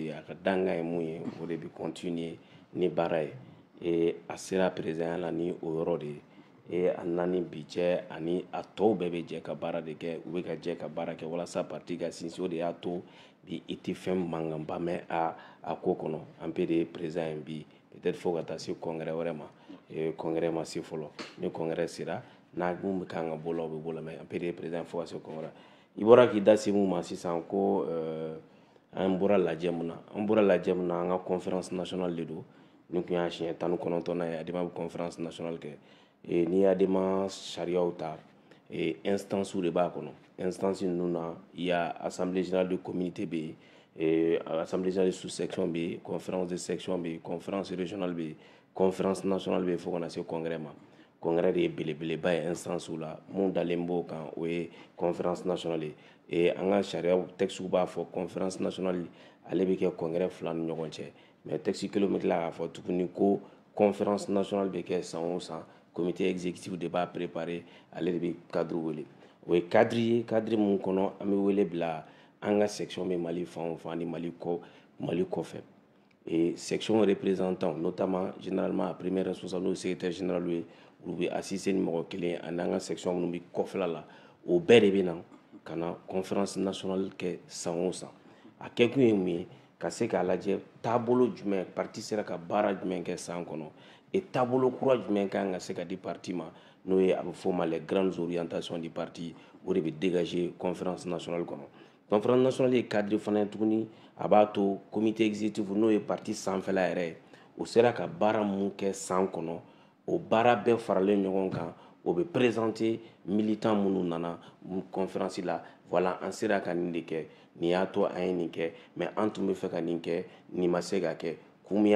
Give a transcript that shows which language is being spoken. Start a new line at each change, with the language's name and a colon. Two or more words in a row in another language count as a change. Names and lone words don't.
Bambara: yen a ka dankan ye mun ye o de bɛ continuer ni baara ye a sera président la ni o yɔrɔ de ye a nani bi cɛ ani a tɔw bɛɛ bɛ jɛ ka baara de kɛ u bɛ ka jɛ ka baara kɛ walasa parti ka sinsin o de y'a to bi i tɛ fɛn mankanba mɛn a ko kɔnɔ an bɛɛ de ye président ye bi peut-être fo ka taa se congrès wɛrɛ ma congrès ma se fɔlɔ ni congrès sera n'a mun bɛ kan ka bɔ la o bɛ bɔ la mais an bɛɛ de ye président fo ka se congrès i bɔra k'i da se mun ma sisan ko an bɔra lajɛ mun na an ka
French: conférence nationale
Bambara: de don ni kun y'a siɲɛ 19 ye Adema bɛ
French: conférence nationale
Bambara: kɛ n'i ye Adema sariyaw ta instance de b'a kɔnɔ instance ninnu na
French: il y a assemblée générale de
Bambara: communauté bɛ yen
French: assemblée générale de sous-section
Bambara: bɛ yen
French: conférence de section
Bambara: bɛ yen
French: conférence régionale
Bambara: bɛ yen
French: conférence nationale
Bambara: bɛ yen fo ka na se congrès ma congrès de ye belebeleba ye instance la mun dalen b'o kan o ye
French: conférence nationale
Bambara: ye an ka sariya texte b'a fɔ
French: conférence nationale
Bambara: ale bɛ kɛ congrès fila ni ɲɔgɔn cɛ mais texte kelen bɛ tila k'a fɔ tuguni ko
French: conférence nationale
Bambara: bɛ kɛ san o san
French: comité exécutif
Bambara: de b'a préparer ale de bɛ cadre wele o ye cadre ye cadre mun kɔnɔ an bɛ wele bila an ka section bɛ Mali fan o fan ni Mali kɔfɛ
French: section représentant notamment généralement premier responsable
Bambara: n'o ye
French: secrétaire général
Bambara: ye olu bɛ assister ni mɔgɔ kelen ani an ka section minnu bɛ kɔfɛla la o bɛɛ de bɛ na ka na
French: conférence nationale
Bambara: kɛ san o san a kɛkun ye mun ye ka se k'a lajɛ taabolo jumɛn parti sera ka baara jumɛn kɛ san kɔnɔ taabolo kura jumɛn kan ka se ka di parti ma n'o ye a bɛ fɔ o ma
French: les grandes orientations du parti
Bambara: o de bɛ dégager
French: conférence nationale
Bambara: kɔnɔ
French: conférence nationale
Bambara: ye cadre fana ye tuguni a b'a to
French: comité exécutif
Bambara: n'o ye parti sanfɛla yɛrɛ ye o sera ka baara mun kɛ san kɔnɔ o baara bɛɛ faralen ɲɔgɔn kan o bɛ présenter militant minnu nana conférence la voilà an sera ka nin de kɛ nin y'a to an ye nin kɛ mais an tun bɛ fɛ ka nin kɛ nin ma se ka kɛ kun min y'a